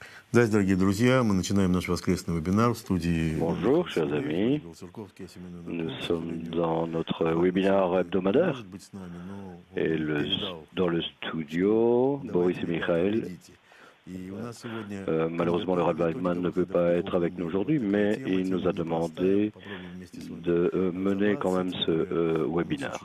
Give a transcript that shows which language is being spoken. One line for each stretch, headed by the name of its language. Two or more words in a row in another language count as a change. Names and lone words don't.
Russian: Здравствуйте, дорогие друзья. Мы начинаем наш воскресный вебинар в студии.
French: Bonjour, chers amis. Nous sommes dans notre webinaire hebdomadaire et dans le studio, Boris et Michael. Malheureusement, le Rav Weidman ne peut pas être avec nous aujourd'hui, mais il nous a demandé de mener quand même ce webinaire.